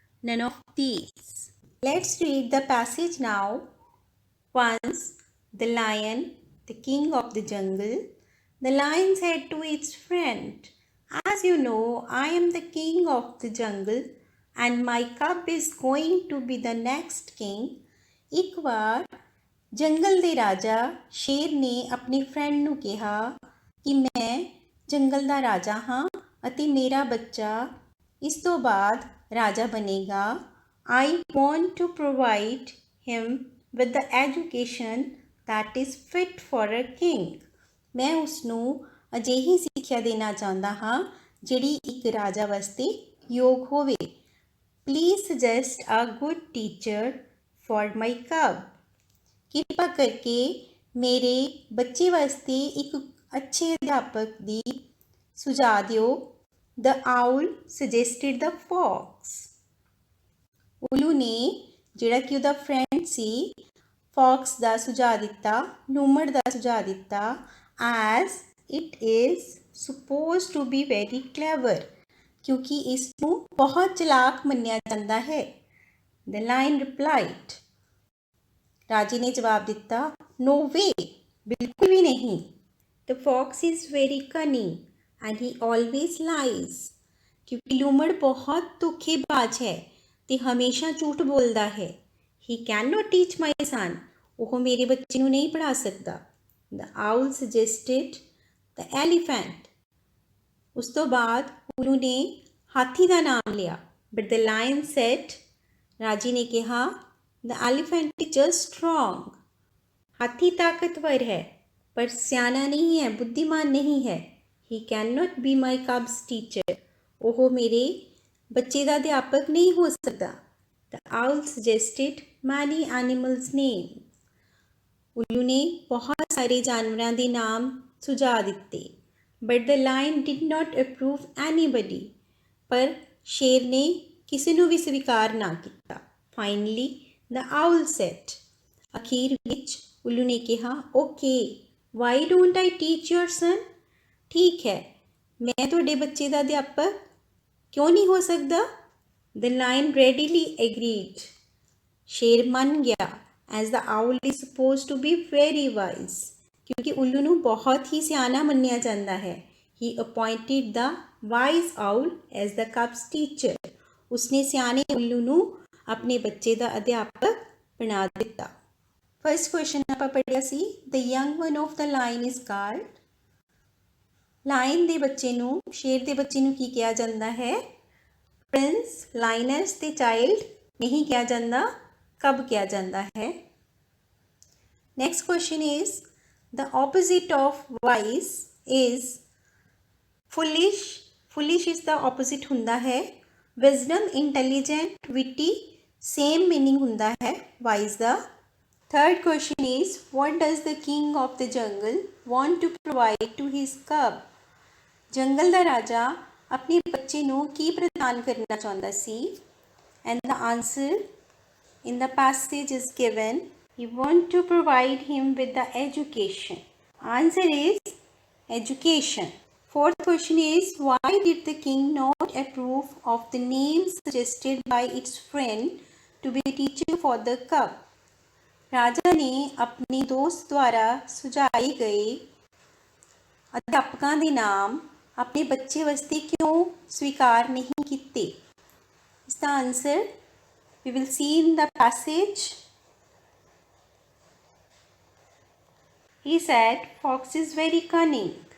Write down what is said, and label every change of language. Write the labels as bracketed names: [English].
[English] None of these. Let's read the passage now. Once, the lion, the king of the jungle, the lion said to its friend, "As you know, I am the king of the jungle and my cub is going to be the next king." [Punjabi] ਇੱਕ ਵਾਰ ਜੰਗਲ ਦੇ ਰਾਜਾ ਸ਼ੇਰ ਨੇ ਆਪਣੇ friend ਨੂੰ ਕਿਹਾ ਕਿ ਮੈਂ ਜੰਗਲ ਦਾ ਰਾਜਾ ਹਾਂ ਅਤੇ ਮੇਰਾ ਬੱਚਾ ਇਸ ਤੋਂ ਬਾਅਦ ਰਾਜਾ ਬਣੇਗਾ। [English] I want to provide him with the education that is fit for a king. [Punjabi] ਮੈਂ ਉਸਨੂੰ ਅਜਿਹੀ ਸਿੱਖਿਆ ਦੇਣਾ ਚਾਹੁੰਦਾ ਹਾਂ ਜਿਹੜੀ ਇੱਕ ਰਾਜਾ ਵਾਸਤੇ ਯੋਗ ਹੋਵੇ। [English] Please suggest a good teacher for my cub. [Punjabi] ਕਿਰਪਾ ਕਰਕੇ ਮੇਰੇ ਬੱਚੇ ਵਾਸਤੇ ਇੱਕ ਅੱਛੇ ਅਧਿਆਪਕ ਦੀ ਸੁਝਾਅ ਦਿਓ। [English] The owl suggested the fox. [Punjabi] ਉੱਲੂ ਨੇ ਜਿਹੜਾ ਕਿ ਉਹਦਾ ਫਰੈਂਡ ਸੀ ਫੌਕਸ ਦਾ ਸੁਝਾਅ ਦਿੱਤਾ, ਲੂਮੜ ਦਾ ਸੁਝਾਅ ਦਿੱਤਾ। [English] As it is supposed to be very clever. [Punjabi] ਕਿਉਂਕਿ ਇਸ ਨੂੰ ਬਹੁਤ ਚਲਾਕ ਮੰਨਿਆ ਜਾਂਦਾ ਹੈ। [English] The lion replied. [Punjabi] ਰਾਜੇ ਨੇ ਜਵਾਬ ਦਿੱਤਾ, [English] No way, [Punjabi] ਬਿਲਕੁਲ ਵੀ ਨਹੀਂ। [English] The fox is very cunning and he always lies. [Punjabi] ਕਿਉਂਕਿ ਲੂਮੜ ਬਹੁਤ ਧੋਖੇਬਾਜ਼ ਹੈ ਤੇ ਹਮੇਸ਼ਾ ਝੂਠ ਬੋਲਦਾ ਹੈ। [English] He cannot teach my son. [Punjabi] ਉਹ ਮੇਰੇ ਬੱਚੇ ਨੂੰ ਨਹੀਂ ਪੜ੍ਹਾ ਸਕਦਾ। [English] The owl suggested the elephant. [Punjabi] ਉਸ ਤੋਂ ਬਾਅਦ ਉੱਲੂ ਨੇ ਹਾਥੀ ਦਾ ਨਾਮ ਲਿਆ। [English] But the lion said, [Punjabi] ਰਾਜੇ ਨੇ ਕਿਹਾ, [English] The elephant is just strong. [Punjabi] ਹਾਥੀ ਤਾਕਤਵਰ ਹੈ ਪਰ ਸਿਆਣਾ ਨਹੀਂ ਹੈ, ਬੁੱਧੀਮਾਨ ਨਹੀਂ ਹੈ। [English] He cannot be my cub's teacher. [Punjabi] ਉਹ ਮੇਰੇ ਬੱਚੇ ਦਾ ਅਧਿਆਪਕ ਨਹੀਂ ਹੋ ਸਕਦਾ। [English] The owl suggested many animals' names. [Punjabi] ਉੱਲੂ ਨੇ ਬਹੁਤ ਸਾਰੇ ਜਾਨਵਰਾਂ ਦੇ ਨਾਮ ਸੁਝਾ ਦਿੱਤੇ। [English] But the lion did not approve anybody. [Punjabi] ਪਰ ਸ਼ੇਰ ਨੇ ਕਿਸੇ ਨੂੰ ਵੀ ਸਵੀਕਾਰ ਨਾ ਕੀਤਾ। [English] Finally, the owl said. [Punjabi] ਅਖੀਰ ਵਿੱਚ ਉੱਲੂ ਨੇ ਕਿਹਾ, [English] Okay, why don't I teach your son? [Punjabi] ਠੀਕ ਹੈ, ਮੈਂ ਤੁਹਾਡੇ ਬੱਚੇ ਦਾ ਅਧਿਆਪਕ ਕਿਉਂ ਨਹੀਂ ਹੋ ਸਕਦਾ? [English] The lion readily agreed. [Punjabi] ਸ਼ੇਰ ਮੰਨ ਗਿਆ। [English] As the owl is supposed to be very wise. [Punjabi] ਕਿਉਂਕਿ ਉੱਲੂ ਨੂੰ ਬਹੁਤ ਹੀ ਸਿਆਣਾ ਮੰਨਿਆ ਜਾਂਦਾ ਹੈ। [English] He appointed the wise owl as the cub's teacher. [Punjabi] ਉਸਨੇ ਸਿਆਣੇ ਉੱਲੂ ਨੂੰ ਆਪਣੇ ਬੱਚੇ ਦਾ ਅਧਿਆਪਕ ਬਣਾ ਦਿੱਤਾ। [English] first question [Punjabi] ਆਪਾਂ ਪੜ੍ਹਿਆ ਸੀ, [English] The young one of the lion is called. [Punjabi] Line ਦੇ ਬੱਚੇ ਨੂੰ, ਸ਼ੇਰ ਦੇ ਬੱਚੇ ਨੂੰ ਕੀ ਕਿਹਾ ਜਾਂਦਾ ਹੈ? ਪ੍ਰਿੰਸ, ਲਾਇਨਸ ਤੇ ਚਾਈਲਡ ਨਹੀਂ ਕਿਹਾ ਜਾਂਦਾ, ਕਬ ਕਿਹਾ ਜਾਂਦਾ ਹੈ। [English] Next question is, The opposite of wise is foolish. Foolish is the opposite [Punjabi] ਹੁੰਦਾ ਹੈ [English] wisdom, intelligent, witty, same meaning ਹੁੰਦਾ ਹੈ wise ਦਾ। Third question is, what does the king of the jungle want to provide to his cub? [Punjabi] ਜੰਗਲ ਦਾ ਰਾਜਾ ਆਪਣੇ ਬੱਚੇ ਨੂੰ ਕੀ ਪ੍ਰਦਾਨ ਕਰਨਾ ਚਾਹੁੰਦਾ ਸੀ? [English] and the answer in the passage is given. You want to provide him with the education. Answer is education. Fourth question is, why did the king not approve of the name suggested by its friend to be a teacher for the cub? [Hindi] राजा ने अपने दोस्त द्वारा सुझाए गए अध्यापकों के नाम अपने बच्चे वास्ते क्यों स्वीकार नहीं किए? इसका answer [English] we will see in the passage. He said, fox is very cunning.